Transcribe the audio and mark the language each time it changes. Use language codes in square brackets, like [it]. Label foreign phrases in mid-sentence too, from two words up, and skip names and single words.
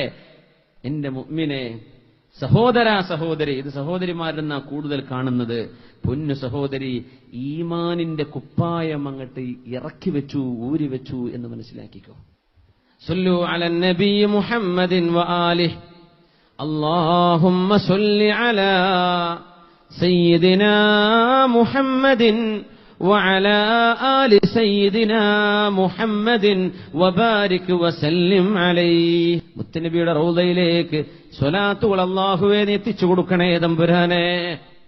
[ml] എന്റെ മുഅ്മിനെ, സഹോദര സഹോദരി, ഇത് സഹോദരിമാരെന്നാ കൂടുതൽ കാണുന്നത്. പൊന്നു സഹോദരി, ഈമാനിന്റെ കുപ്പായം അങ്ങട്ട് ഇറക്കി വെച്ചു, ഊരി വെച്ചു എന്ന് മനസ്സിലാക്കിക്കോ. [ar] صلوا على النبي محمد وآله اللهم صل على سيدنا محمد وعلى آل سيدنا محمد وبارك وسلم عليه. [ml] മുത്തനബിയുടെ റൗളയിലേക്ക് സ്വലാത്തുകൾ അല്ലാഹുവേ എത്തിച്ചു കൊടുക്കണേ തമ്പുരാനെ.